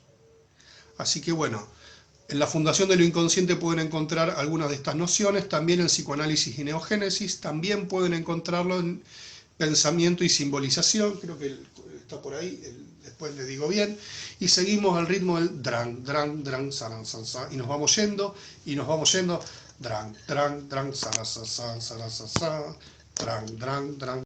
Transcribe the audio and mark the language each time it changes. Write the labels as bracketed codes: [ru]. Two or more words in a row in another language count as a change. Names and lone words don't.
[es] Así que bueno, en la Fundación de lo Inconsciente pueden encontrar algunas de estas nociones, también en Psicoanálisis y Neogénesis, también pueden encontrarlo en Pensamiento y Simbolización, creo que está por ahí, después les digo bien, y seguimos al ritmo del drang, drang, drang, saran, san, san, y nos vamos yendo, drang, drang, drang, saran, san, san, saran, san, san, drang, drang, drang.